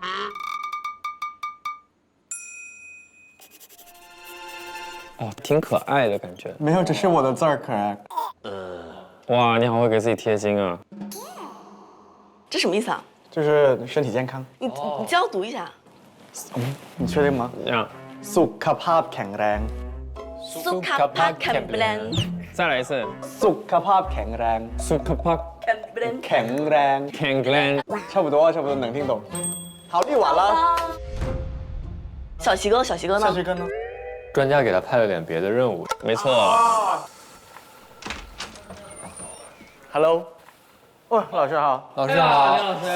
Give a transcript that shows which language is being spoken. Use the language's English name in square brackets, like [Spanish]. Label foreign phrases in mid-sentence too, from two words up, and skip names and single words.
[Chinese] 哦，挺可爱的感觉。没有，这是我的字儿可爱。哇，你好会给自己贴金啊！这什么意思啊？就是身体健康。你教我读一下。你确定吗？这样， [Thai] สุขภาพแข็งแรง สุขภาพแข็งแรง 再来一次。 สุขภาพแข็งแรง สุขภาพ แข็งแรง แข็งแรง [Chinese] 差不多能听懂。好，立完了。小齐哥呢？下去跟呢？专家给他派了点别的任务。没错。 Hello， 哦，老师好。老师好，老师。